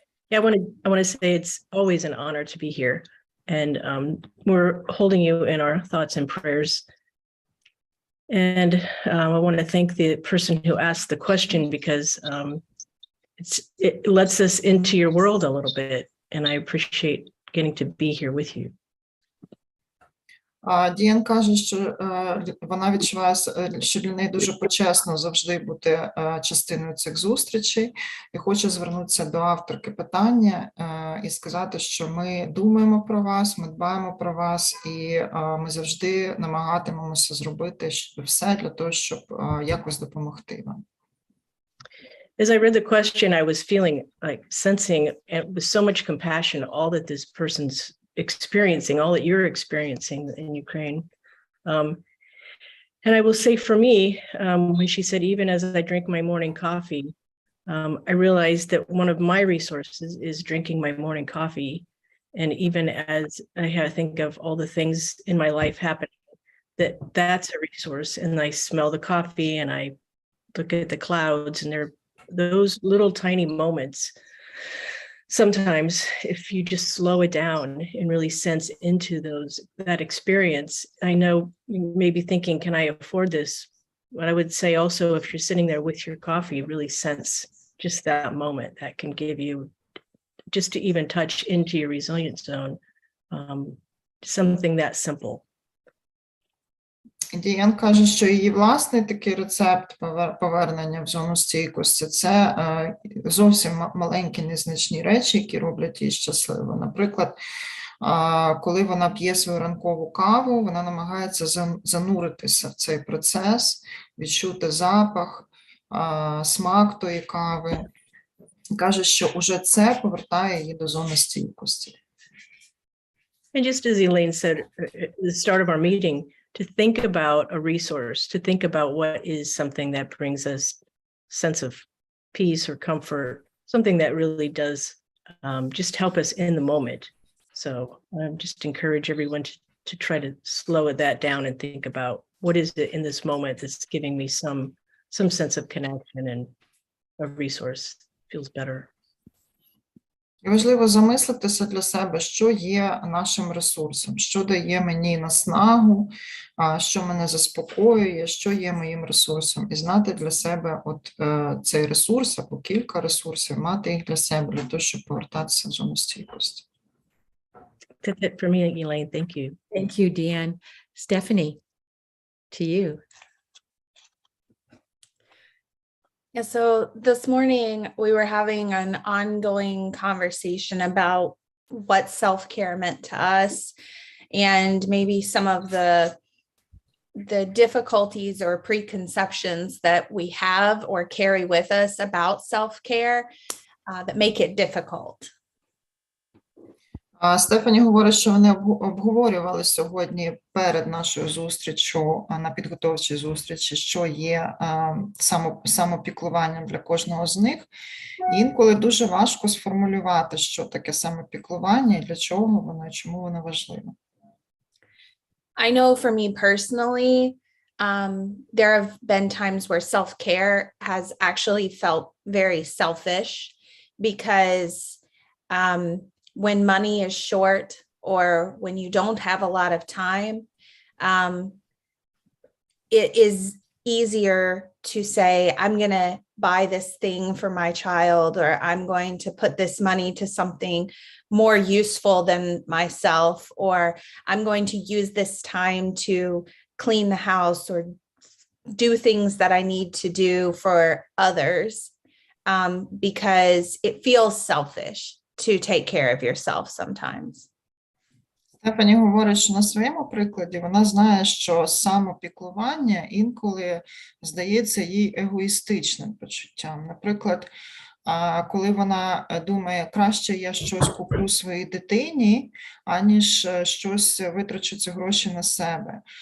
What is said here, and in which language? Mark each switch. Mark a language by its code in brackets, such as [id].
[en] Yeah, I want to say it's always an honor to be here, and we're holding you in our thoughts and prayers. And I want to thank the person who asked the question, because it lets us into your world a little bit, and I appreciate getting to be here with you. [uk] Діан каже, що вона відчуває, що для неї дуже почесно завжди бути частиною цих зустрічей, і хоче звернутися до авторки питання і сказати, що ми думаємо про вас, ми дбаємо про вас, і ми завжди намагатимемося зробити все для того, щоб якось допомогти вам. [en] As I read the question, I was feeling like sensing with so much compassion all that this person's experiencing, all that you're experiencing in Ukraine. And I will say for me, when she said, even as I drink my morning coffee, I realized that one of my resources is drinking my morning coffee. And even as I think of all the things in my life happening, that's a resource. And I smell the coffee and I look at the clouds, and there are those little tiny moments. Sometimes if you just slow it down and really sense into that experience, I know you may be thinking, can I afford this? But I would say also, if you're sitting there with your coffee, really sense just that moment that can give you, just to even touch into your resilience zone, something that simple. [uk] Діан каже, що її власний такий рецепт повернення в зону стійкості – це зовсім маленькі незначні речі, які роблять її щасливою. Наприклад, коли вона п'є свою ранкову каву, вона намагається зануритися в цей процес, відчути запах, смак тої кави. Каже, що уже це повертає її до зони стійкості. [en] And just as Elaine said at the start of our meeting, to think about a resource, to think about what is something that brings us sense of peace or comfort, something that really does just help us in the moment. So just encourage everyone to try to slow that down and think about what is it in this moment that's giving me some sense of connection and a resource feels better. [uk] І важливо замислитися для себе, що є нашим ресурсом, що дає мені наснагу, що мене заспокоює, що є моїм ресурсом. І знати для себе цей ресурс або кілька ресурсів, мати їх для себе, для того, щоб повертатися в зону стійкості. [en] That's it for me, Elaine. Thank you. Thank you, Deanne. Stephanie, to you. Yeah, so this morning we were having an ongoing conversation about what self-care meant to us and maybe some of the difficulties or preconceptions that we have or carry with us about self-care that make it difficult. [uk] Стефані говорить, що вони обговорювали сьогодні перед нашою зустрічю, на підготовчій зустрічі, що є самопіклуванням для кожного з них. І інколи дуже важко сформулювати, що таке самопіклування, і для чого воно, і чому воно важливе. [en] I know for me personally, there have been times where self-care has actually felt very selfish because when money is short or when you don't have a lot of time, it is easier to say, I'm going to buy this thing for my child, or I'm going to put this money to something more useful than myself, or I'm going to use this time to clean the house or do things that I need to do for others, because it feels selfish to take care of yourself sometimes. [uk] Стефані говорить, що на своєму прикладі вона знає, що самопіклування інколи здається їй егоїстичним почуттям. Наприклад, коли вона думає, краще я щось куплю своїй дитині, аніж щось витрачу ці гроші на себе.